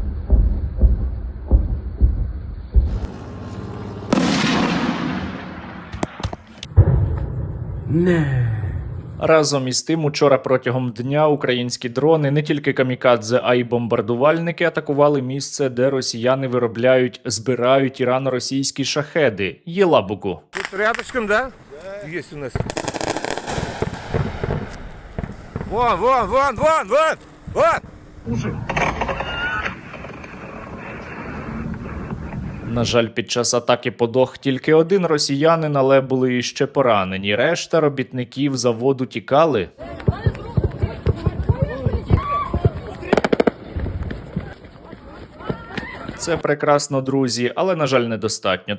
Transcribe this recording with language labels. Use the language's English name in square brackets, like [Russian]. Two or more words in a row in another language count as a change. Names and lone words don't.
[Ukrainian] Разом із тим, учора протягом дня українські дрони, не тільки камікадзе, а й бомбардувальники атакували місце, де росіяни збирають ірано-російські шахеди – Єлабугу. [Russian] Тут рядышком, да? Да. Есть у нас. Вон! Слушай. [Ukrainian] На жаль, під час атаки подох тільки один росіянин, але були іще поранені. Решта робітників заводу тікали. Це прекрасно, друзі, але, на жаль, недостатньо.